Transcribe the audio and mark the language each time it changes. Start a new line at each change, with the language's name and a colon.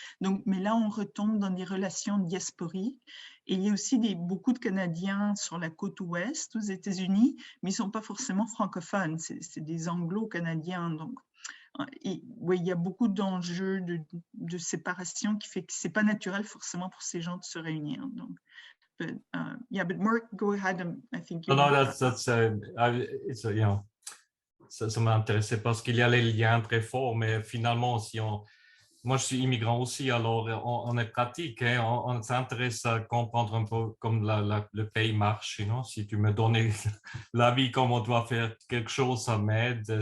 French: Donc, mais là, on retombe dans des relations diasporiques. Et il y a aussi beaucoup de Canadiens sur la côte ouest aux États-Unis, mais ils ne sont pas forcément francophones, c'est des anglo-canadiens. Donc, oui, il y a beaucoup d'enjeux de séparation qui fait que ce n'est pas naturel forcément pour ces gens de se réunir.
English: Donc, yeah, but Mark, go ahead. I think you
French: ça m'intéressait parce qu'il y a les liens très forts, mais finalement, moi, je suis immigrant aussi, alors on est pratique, hein, on s'intéresse à comprendre un peu comme le pays marche. Si tu me donnes l'avis comment on doit faire quelque chose, ça m'aide.